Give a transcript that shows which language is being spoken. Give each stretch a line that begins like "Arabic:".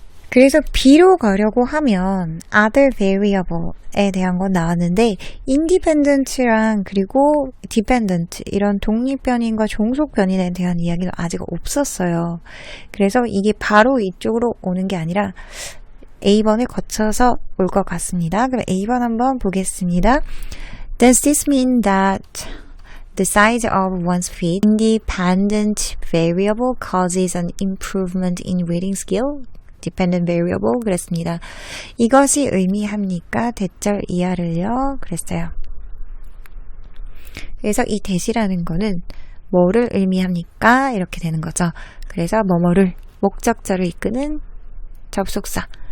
Korean: 그래서 B로 가려고 하면 other variable에 대한 건 나왔는데 independent랑 그리고 dependent 이런 독립변인과 종속변인에 대한 이야기는 아직 없었어요. 그래서 이게 바로 이쪽으로 오는 게 아니라 A번을 거쳐서 올 것 같습니다. 그럼 A번 한번 보겠습니다.
English: Does this mean that the size of one's feet, independent variable, causes an improvement in reading skill? dependent variable 그랬습니다.
Korean: 이것이 의미합니까? 대절 이하를요. 그랬어요. 그래서 이 that이라는 거는 뭐를 의미합니까? 이렇게 되는 거죠. 그래서 뭐뭐를 목적절을 이끄는 접속사.